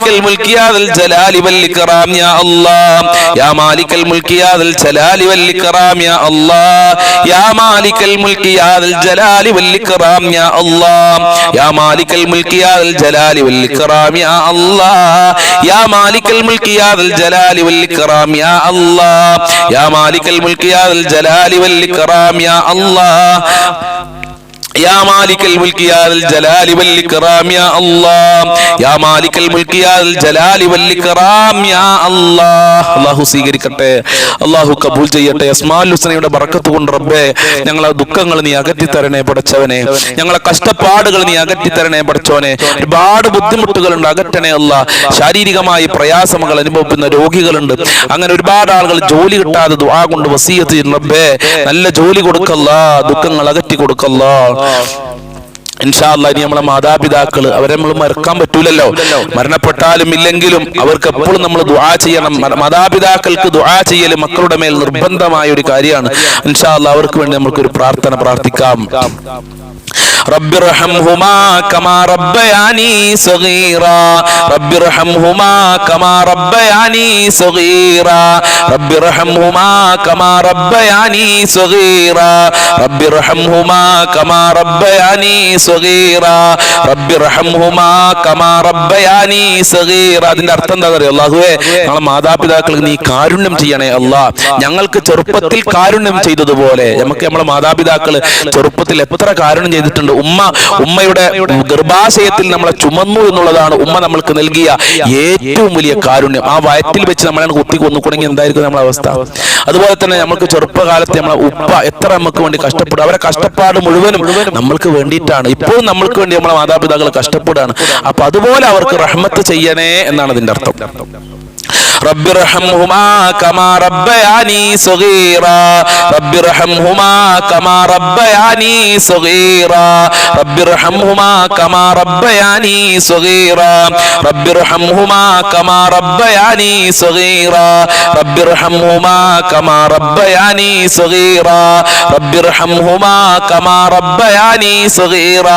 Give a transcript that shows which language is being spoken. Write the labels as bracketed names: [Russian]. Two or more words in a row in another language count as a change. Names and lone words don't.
[Arabic] الملك يا ذا الجلال والإكرام يا الله يا مالك الملك يا ذا الجلال والإكرام يا الله يا مالك الملك يا ذا الجلال والإكرام يا الله يا مالك الملك يا ذا الجلال والإكرام يا الله يا مالك الملك يا ذا الجلال والإكرام يا الله يا مالك الملك يا ذا الجلال والإكرام يا الله يا مالك الملك يا ذا الجلال والإكرام يا الله يا مالك الملك يا ذا الجلال والإكرام يا الله [Malayalam] അല്ലാഹു സ്വീകരിക്കട്ടെ, അല്ലാഹു കബൂൽ ചെയ്യട്ടെ. അസ്മാഉൽ ഹുസ്നയുടെ ബറക്കത്ത് കൊണ്ട് റബ്ബേ ഞങ്ങളെ ദുഃഖങ്ങൾ നീ അകറ്റി തരണേ പടച്ചവനെ, ഞങ്ങളെ കഷ്ടപ്പാടുകൾ നീ അകറ്റി തരണേ പടച്ചവനെ. ഒരുപാട് ബുദ്ധിമുട്ടുകളുണ്ട്, അകറ്റണേ അല്ലാ. ശാരീരികമായി പ്രയാസങ്ങൾ അനുഭവിക്കുന്ന രോഗികളുണ്ട്, അങ്ങനെ ഒരുപാട് ആളുകൾ ജോലി കിട്ടാതെ ദുആ കൊണ്ട് വസിയത്ത് ചെയ്യുന്നു റബ്ബേ. നല്ല ജോലി കൊടുക്കല്ലാ, ദുഃഖങ്ങൾ അകറ്റി കൊടുക്കല്ലാ. [Arabic] إن شاء الله [Malayalam] ഇനി നമ്മളെ മാതാപിതാക്കള് അവരെ നമ്മൾ മറക്കാൻ പറ്റൂലല്ലോ, മരണപ്പെട്ടാലും ഇല്ലെങ്കിലും അവർക്ക് എപ്പോഴും നമ്മൾ ദുആ ചെയ്യണം. മാതാപിതാക്കൾക്ക് ദുആ ചെയ്യൽ മക്കളുടെ മേൽ നിർബന്ധമായ ഒരു കാര്യമാണ്. [Arabic] إن شاء الله [Malayalam] അവർക്ക് വേണ്ടി നമുക്കൊരു പ്രാർത്ഥന പ്രാർത്ഥിക്കാം. [Arabic] رب ارحمهما كما ربياني صغيرا رب ارحمهما كما ربياني صغيرا رب ارحمهما كما ربياني صغيرا رب ارحمهما كما ربياني صغيرا رب ارحمهما كما ربياني صغيرا. [Malayalam] അതിന്റെ അർത്ഥം എന്താ അറിയോ? അല്ലാഹുവേ ഞങ്ങളെ മാതാപിതാക്കൾക്ക് നീ കാരുണ്യം ചെയ്യണേ അല്ലാഹ്. ഞങ്ങൾക്ക് ചെറുപ്പത്തിൽ കാരുണ്യം ചെയ്തതുപോലെ നമുക്ക് നമ്മളെ മാതാപിതാക്കള് ചെറുപ്പത്തിൽ എത്ര കാരുണ്യം ചെയ്തിട്ടുണ്ട്. ഉമ്മയുടെ ഗർഭാശയത്തിൽ നമ്മളെ ചുമന്നു എന്നുള്ളതാണ് ഉമ്മ നമ്മൾക്ക് നൽകിയ ഏറ്റവും വലിയ കാരുണ്യം. ആ വയറ്റിൽ വെച്ച് നമ്മളെ കുത്തി കൊന്നുകൊണ്ടെങ്കിൽ എന്തായിരിക്കും നമ്മളെ അവസ്ഥ? അതുപോലെ തന്നെ നമുക്ക് ചെറുപ്പകാലത്ത് നമ്മളെ ഉപ്പ എത്ര നമുക്ക് വേണ്ടി കഷ്ടപ്പെടും. അവരെ കഷ്ടപ്പാട് മുഴുവനും നമ്മൾക്ക് വേണ്ടിയിട്ടാണ്. ഇപ്പോഴും നമ്മൾക്ക് വേണ്ടി നമ്മളെ മാതാപിതാക്കൾ കഷ്ടപ്പെടുകയാണ്. അപ്പൊ അതുപോലെ അവർക്ക് റഹ്മത്ത് ചെയ്യണേ എന്നാണ് അതിന്റെ അർത്ഥം. [Arabic] رب ارحمهما كما ربياني صغيرا رب ارحمهما كما ربياني صغيرا رب ارحمهما كما ربياني صغيرا رب ارحمهما كما ربياني صغيرا رب ارحمهما كما ربياني صغيرا رب ارحمهما كما ربياني صغيرا